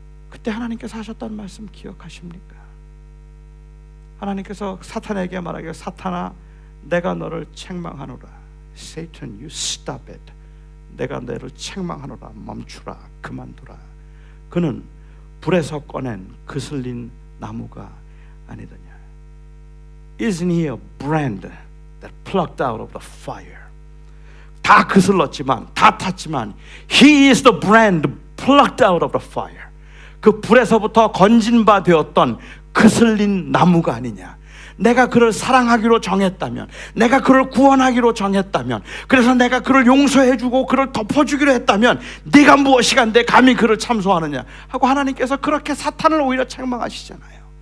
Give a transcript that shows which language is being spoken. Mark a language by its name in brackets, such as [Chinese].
[Korean] 그때 하나님께서 하셨던 말씀 기억하십니까? 하나님께서 사탄에게 말하기를, 사탄아 내가 너를 책망하노라. [English] Satan, you stop it. [Korean] 내가 너를 책망하노라. 멈추라. 그만두라. 그는 불에서 꺼낸 그슬린 나무가 아니더냐. [English] Isn't he a brand that plucked out of the fire? [Korean] 다 그슬렀지만, 다 탔지만 [English] He is the brand plucked out of the fire. [Korean] 그 불에서부터 건진 바 되었던 그슬린 나무가 아니냐. 내가 그를 사랑하기로 정했다면, 내가 그를 구원하기로 정했다면, 그래서 내가 그를 용서해주고 그를 덮어주기로 했다면 네가 무엇이간데 감히 그를 참소하느냐 하고 하나님께서 그렇게 사탄을 오히려 책망하시잖아요.